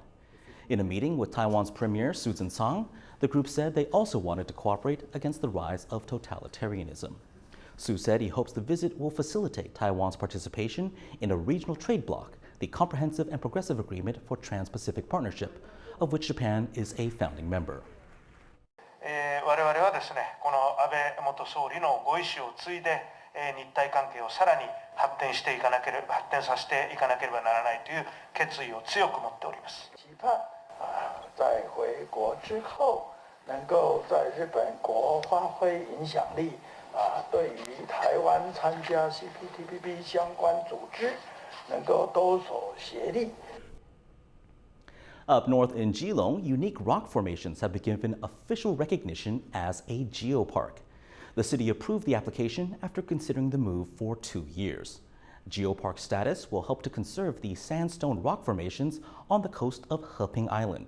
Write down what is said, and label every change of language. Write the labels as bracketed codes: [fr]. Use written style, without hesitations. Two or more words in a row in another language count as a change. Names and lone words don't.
[en] In a meeting with Taiwan's Premier Su Tseng, the group said they also wanted to cooperate against the rise of totalitarianism. Su said he hopes the visit will facilitate Taiwan's participation in a regional trade bloc, the Comprehensive and Progressive Agreement for Trans-Pacific Partnership, of which Japan is a founding member. [ja] 我々はですね、この安倍元総理のご意思を継いで、日台関係をさらに発展させていかなければならないという決意を強く持っております。 [zh] 期盼在回国之后能够在日本国发挥影响力，对于台湾参加 CPTPP 相关组织能够多所协力。 [en] Up north in Keelung, unique rock formations have been given official recognition as a Geopark. The city approved the application after considering the move for 2 years. Geopark status will help to conserve the sandstone rock formations on the coast of Heping Island.